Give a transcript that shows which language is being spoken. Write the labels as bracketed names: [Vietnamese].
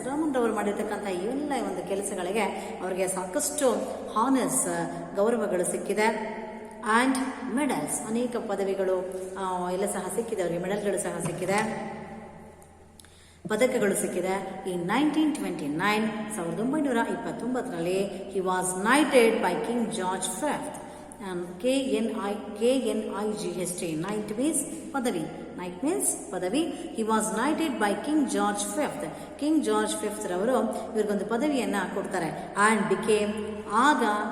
[Kannada] ರಾಮನ್ ರವರು ಮಾಡಿರ್ತಕ್ಕಂಥ ಎಲ್ಲ ಒಂದು ಕೆಲಸಗಳಿಗೆ ಅವರಿಗೆ ಸಾಕಷ್ಟು ಹಾನರ್ಸ್, ಗೌರವಗಳು ಸಿಕ್ಕಿದೆ. ಆ್ಯಂಡ್ ಮೆಡಲ್ಸ್, ಅನೇಕ ಪದವಿಗಳು ಎಲ್ಲ ಸಹ ಸಿಕ್ಕಿದೆ ಅವರಿಗೆ, ಮೆಡಲ್ಗಳು ಸಹ ಸಿಕ್ಕಿದೆ, ಪದಕಗಳು ಸಿಕ್ಕಿದೆ. [English] In 1929, 1929ರಲ್ಲಿ he was knighted by King George fifth. KNIGHT, knight means padavi, knight means padavi. He was knighted by King George V. [Kannada] King George V ರವರು ಇವರಿಗೊಂದು ಪದವಿಯನ್ನು ಕೊಡ್ತಾರೆ. [English] And became, [Kannada] ಆಗ